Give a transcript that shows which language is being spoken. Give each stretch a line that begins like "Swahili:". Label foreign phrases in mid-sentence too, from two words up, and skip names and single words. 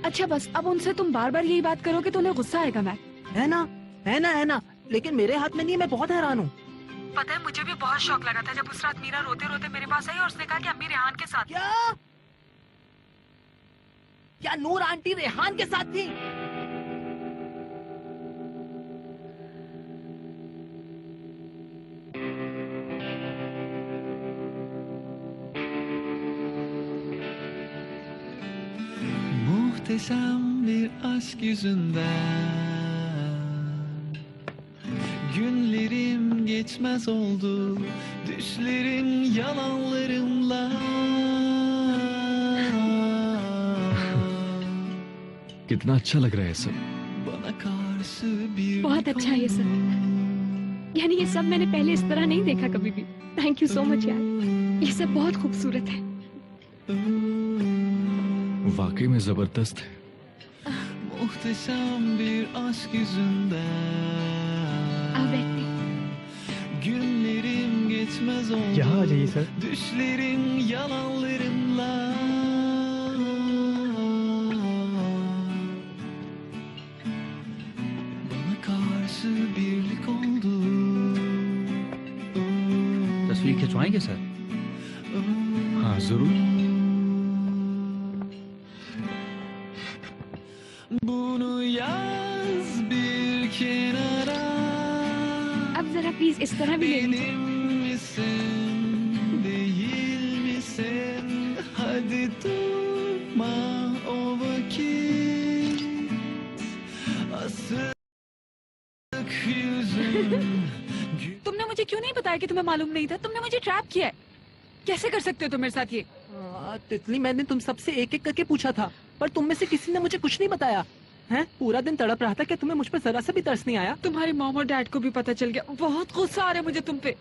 Hindi: अच्छा बस, अब उनसे तुम बार बार यही बात करोगे तो उन्हें गुस्सा आएगा मैक। है ना, है ना, है ना, लेकिन मेरे हाथ में नहीं है। मैं बहुत हैरान हूँ। पता है, मुझे भी बहुत शौक लगा था जब उस रात मीरा रोते रोते मेरे पास आई और उसने कहा कि अम्मी रेहान के साथ। क्या नूर आंटी रेहान के साथ थी?
Turkish: Muhteşem bir aşk yüzünden günlerim geçmez oldu, düşlerin yalanlarımla.
Hindi: कितना अच्छा लग रहा है सब। बहुत अच्छा है ये सब। यानी ये सब मैंने पहले इस तरह नहीं देखा कभी भी।
English: thank you so much
Hindi: यार, ये सब बहुत खूबसूरत है। वाकई में जबरदस्त है।
Turkish: muhteşem bir aşk yüzünden. Günlerim geçmez oldu.
Hindi: यहाँ आ जाइए सर।
Turkish: Düşlerin yalanlarımla. Bana karşı birlik oldu.
Hindi: तस्वीर खिंचवाएंगे सर? हाँ जरूर।
Turkish: Bunu yaz bir kenara.
Hindi: अब जरा प्लीज इस तरह भी ले लीजिए।
Turkish: Benim misin, değil misin? Hadi durma o vakit. Asık yüzün.
Hindi: तुमने मुझे क्यों नहीं बताया कि तुम्हें मालूम नहीं था? तुमने मुझे ट्रैप किया है। कैसे कर सकते हो तुम मेरे साथ ये? तितली, मैंने तुम सबसे एक एक करके पूछा था, पर तुम में से किसी ने मुझे कुछ नहीं बताया। हैं? पूरा दिन तड़प रहा था, क्या तुम्हें मुझ पर जरा सा भी तरस नहीं आया? तुम्हारी मॉम और डैड को भी पता चल गया। बहुत गुस्सा आ रहा है मुझे तुम पे।